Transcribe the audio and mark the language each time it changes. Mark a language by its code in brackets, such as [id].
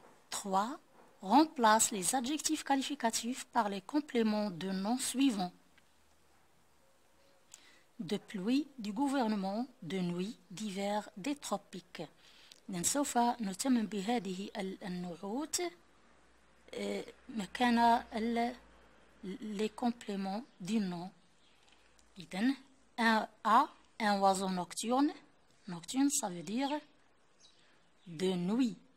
[fr] Trois. Remplace les adjectifs qualificatifs par les compléments de nom suivants. De pluie, du gouvernement, de nuit, d'hiver, des tropiques. [ar] سوف نتمم بهذه النعوت مكان [fr] les compléments du nom. إذن un oiseau nocturne. Nocturne, ça veut dire de nuit.